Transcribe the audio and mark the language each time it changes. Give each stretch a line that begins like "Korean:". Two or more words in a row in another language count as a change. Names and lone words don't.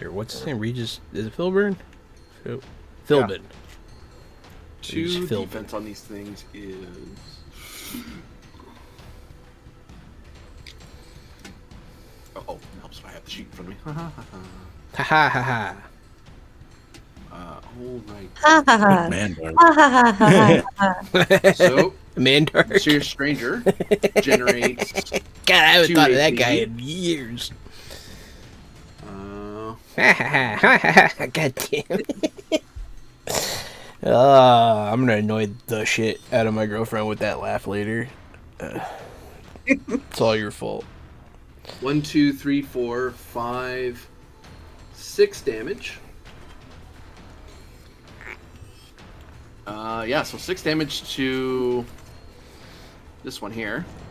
English: Or what's his name? Regis? Is it Philburn? Philbin. 2 He's Philbin. defense on these things is. Oh, helps if I have the sheet in front of me. Ha ha ha ha. All right. Ha ha ha. Man, bro. Ha ha ha ha. So, Mandark. Serious Stranger generates. God, I haven't 2 thought of that AP. guy in years. Uh, Ha ha ha ha ha. God damn it. I'm gonna annoy the shit out of my girlfriend with that laugh later. It's all your fault. 1, 2, 3, 4, 5, 6 damage. Yeah, so 6 damage to this one here.